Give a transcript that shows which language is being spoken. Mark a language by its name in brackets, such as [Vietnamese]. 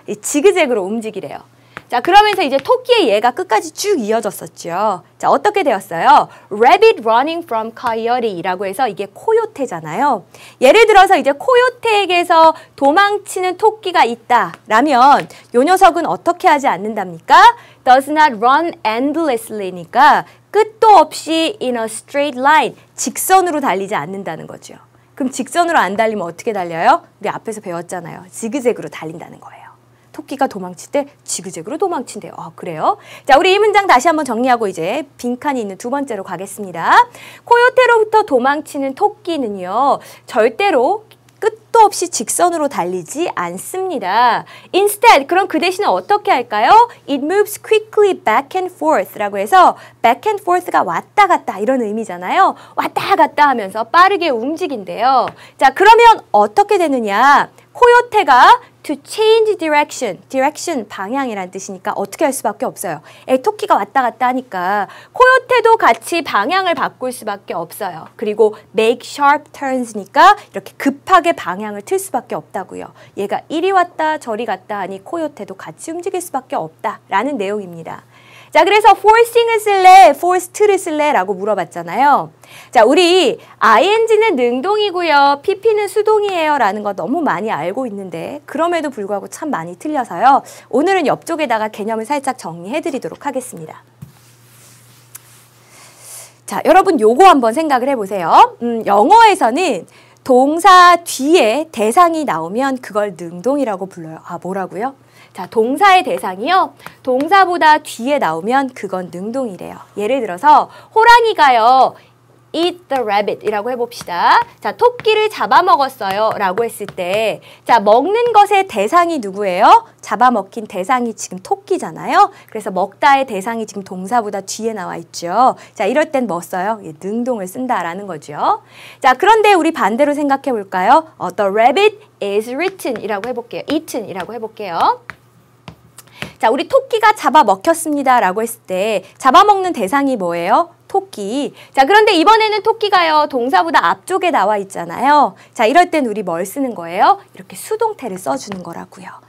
[Korean] 이 지그재그로 움직이래요. 자, 그러면서 이제 토끼의 예가 끝까지 쭉 이어졌었죠. 자, 어떻게 되었어요? [English] Rabbit running from coyote라고 [Korean] 해서 이게 코요테잖아요. 예를 들어서 이제 코요테에게서 도망치는 토끼가 있다라면 요 녀석은 어떻게 하지 않는답니까? [English] Does not run endlessly니까 [Korean] 끝도 없이 [English] in a straight line, [Korean] 직선으로 달리지 않는다는 거죠. 그럼 직선으로 안 달리면 어떻게 달려요? 우리 앞에서 배웠잖아요. 지그재그로 달린다는 거예요. 토끼가 도망칠 때 지그재그로 도망친대요. 아, 그래요? 자, 우리 이 문장 다시 한번 정리하고 이제 빈칸이 있는 두 번째로 가겠습니다. 코요테로부터 도망치는 토끼는요, 절대로 끝도 없이 직선으로 달리지 않습니다. Instead, 그럼 그 대신에 어떻게 할까요? [English] It moves quickly back and forth [Korean] 라고 해서 [English] back and forth가 [Korean] 왔다 갔다 이런 의미잖아요. 왔다 갔다 하면서 빠르게 움직인대요. 자, 그러면 어떻게 되느냐? 코요테가 [English] to change direction, [Korean] direction 방향이란 뜻이니까 어떻게 할 수밖에 없어요. 토끼가 왔다 갔다 하니까 코요테도 같이 방향을 바꿀 수밖에 없어요. 그리고 [English] make sharp turns [Korean] 니까 이렇게 급하게 방향을 틀 수밖에 없다고요. 얘가 이리 왔다 저리 갔다 하니 코요테도 같이 움직일 수밖에 없다라는 내용입니다. 자, 그래서 forcing을 쓸래, forced를 쓸래 라고 물어봤잖아요. 자, 우리 ing는 능동이고요. pp는 수동이에요 라는 거 너무 많이 알고 있는데 그럼에도 불구하고 참 많이 틀려서요. 오늘은 옆쪽에다가 개념을 살짝 정리해 드리도록 하겠습니다. 자, 여러분 요거 한번 생각을 해보세요. 영어에서는 동사 뒤에 대상이 나오면 그걸 능동이라고 불러요. 아, 뭐라고요? 자, 동사의 대상이요. 동사보다 뒤에 나오면 그건 능동이래요. 예를 들어서 호랑이가요. [English] eat the rabbit [Korean] 이라고 해봅시다. 자, 토끼를 잡아먹었어요 라고 했을 때, 자, 먹는 것의 대상이 누구예요? 잡아먹힌 대상이 지금 토끼잖아요. 그래서 먹다의 대상이 지금 동사보다 뒤에 나와 있죠. 자, 이럴 땐 뭐 써요? 예, 능동을 쓴다라는 거죠. 자, 그런데 우리 반대로 생각해 볼까요? [English] The rabbit is written [Korean] 이라고 해볼게요. eaten 이라고 해볼게요. 자, 우리 토끼가 잡아먹혔습니다 라고 했을 때 잡아먹는 대상이 뭐예요? 토끼. 자, 그런데 이번에는 토끼가요, 동사보다 앞쪽에 나와 있잖아요. 자, 이럴 땐 우리 뭘 쓰는 거예요? 이렇게 수동태를 써주는 거라고요.